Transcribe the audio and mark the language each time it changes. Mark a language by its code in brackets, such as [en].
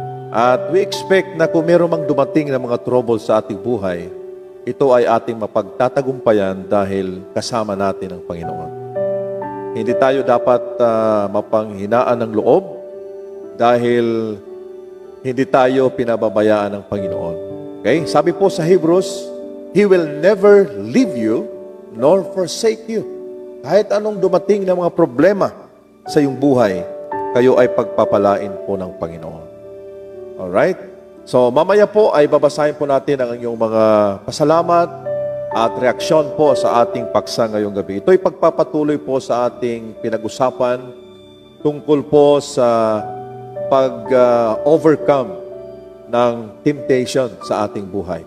[tl] At [en] we expect [tl] na kung meron mang dumating na mga trouble sa ating buhay, ito ay ating mapagtatagumpayan dahil kasama natin ang Panginoon. Hindi tayo dapat mapanghinaan ng loob dahil hindi tayo pinababayaan ng Panginoon. Okay? Sabi po sa [en] Hebrews, He will never leave you nor forsake you. [tl] Kahit anong dumating na mga problema sa iyong buhay, kayo ay pagpapalain po ng Panginoon. Alright? So, mamaya po ay babasahin po natin ang inyong mga pasalamat at reaksyon po sa ating paksa ngayong gabi. Ito ay pagpapatuloy po sa ating pinag-usapan tungkol po sa pag-overcome ng temptation sa ating buhay.